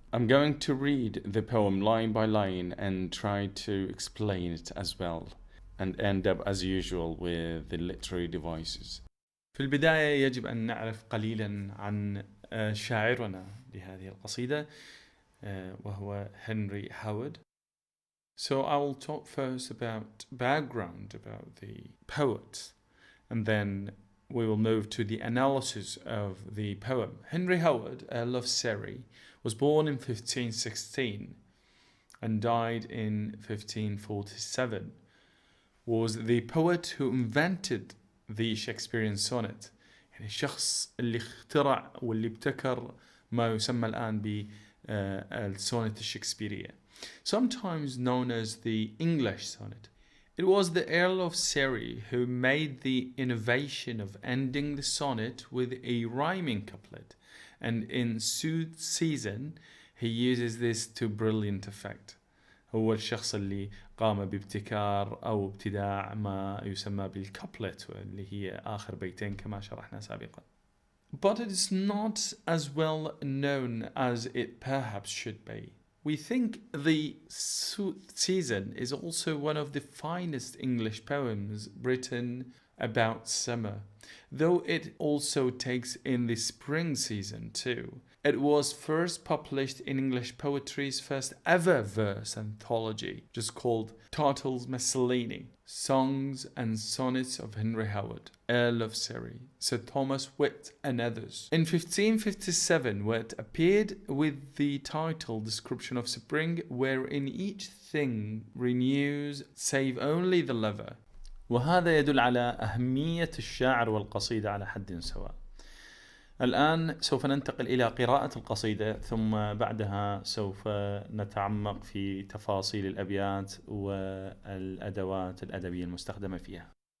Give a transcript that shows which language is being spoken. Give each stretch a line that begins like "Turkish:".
English: I'm going to read the poem line by line and try to explain it as well, and end up as usual with the literary devices.
Arabic: في البداية يجب أن نعرف قليلا عن شاعرنا لهذه القصيدة وهو هنري هاورد.
English: So I will talk first about background about the poet, and then we will move to the analysis of the poem. Henry Howard, Earl of Surry, was born in 1516 and died in 1547. Was the poet who invented the Shakespearean sonnet.
Arabic: يعني الشخص اللي اخترع واللي ابتكر ما يسمى الآن بالسونت الشكسبيرية.
English: Sometimes known as the English sonnet. It was the Earl of Surry who made the innovation of ending the sonnet with a rhyming couplet, and in sooth season he uses this to brilliant effect.
Arabic: هو الشخص اللي قام بابتكار أو ابتداع ما يسمى بالكابلت اللي هي آخر بيتين كما شرحنا سابقا.
English: But it is not as well known as it perhaps should be. We think the sooth season is also one of the finest English poems written about summer, though it also takes in the spring season too. It was first published in English poetry's first ever verse anthology, just called Turtle's Miscellany, Songs and Sonnets of Henry Howard, Earl of Surry, Sir Thomas Wit and others. In 1557, Wit appeared with the title Description of Spring, wherein each thing renews save only the lover.
Arabic: وهذا يدل على أهمية الشاعر والقصيدة على حد سواء. الآن سوف ننتقل إلى قراءة القصيدة، ثم بعدها سوف نتعمق في تفاصيل الأبيات والأدوات الأدبية المستخدمة فيها.